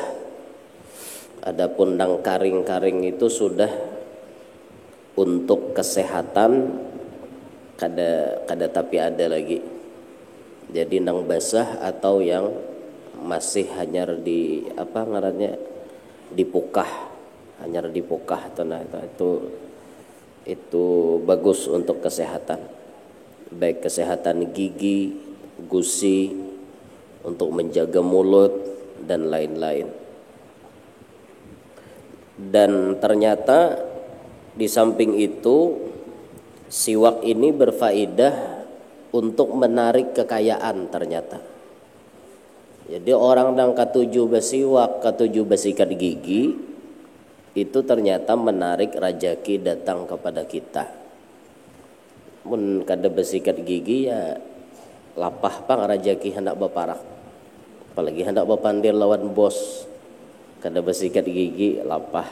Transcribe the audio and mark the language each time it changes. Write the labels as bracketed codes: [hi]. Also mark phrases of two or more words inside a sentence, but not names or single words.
[bjn] Adapun nang karing-karing itu sudah untuk kesehatan kada tapi ada lagi. [id] Jadi nang basah atau yang masih [bjn] hanyar di apa ngarannya dipukah, hanyar dipukah [id] itu bagus untuk kesehatan, baik kesehatan gigi, gusi, untuk menjaga mulut dan lain-lain. Dan ternyata di samping itu siwak ini berfaedah untuk menarik kekayaan ternyata. Jadi orang yang [bjn] katuju besiwak, katuju besikat [id] gigi, itu ternyata menarik rajaki datang kepada kita. [bjn] Mun kada besikat gigi ya lapah pang rajaki hendak beparak. Apalagi hendak bepandir lawan bos. Kada besikat gigi lapah.